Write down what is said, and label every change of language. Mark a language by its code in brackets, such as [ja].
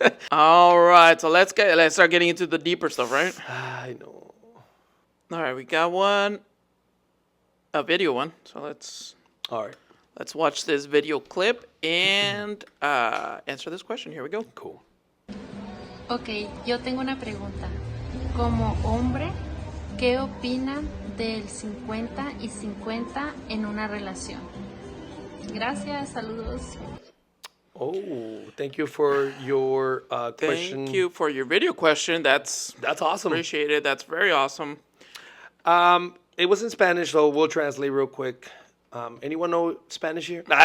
[en] All right, so let's start getting into the deeper stuff, right? I know. All right, we got a video one. So All right. let's watch this video clip and answer this question. Here we go. Cool. [es] Ok, yo tengo una pregunta. Como hombre, ¿qué opinan del 50 y 50 en una relación? Gracias, saludos. [en] Oh, thank you for your question. Thank you for your video question. That's awesome. appreciated. That's very awesome. It was in Spanish, so we'll translate real quick. Anyone know Spanish here?